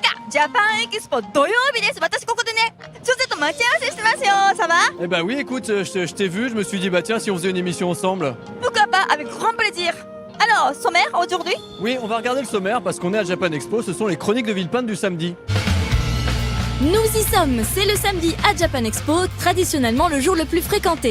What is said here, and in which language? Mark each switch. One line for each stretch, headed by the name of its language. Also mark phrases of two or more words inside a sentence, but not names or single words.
Japanese: ジャパンエキスポ土曜日です。私ここでね、ちょっと待ち合わせしてますよ。
French: Ça va? Eh ben oui, écoute, je t'ai vu, je me suis dit, bah tiens, si on faisait une émission ensemble. Pourquoi pas, avec grand plaisir. Alors, sommaire aujourd'hui? Oui, on va regarder le sommaire parce qu'on est à Japan Expo, ce sont les chroniques de Villepinte du samedi. Nous y sommes, c'est le samedi à Japan Expo, traditionnellement le jour le plus fréquenté.